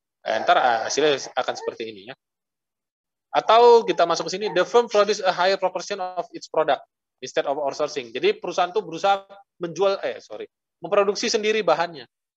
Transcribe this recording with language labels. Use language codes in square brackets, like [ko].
[id] Ntar hasilnya akan seperti ini ya. Atau kita masuk ke sini, [en] the firm produce a higher proportion of its product instead of outsourcing. [id] Jadi perusahaan itu berusaha memproduksi sendiri bahannya.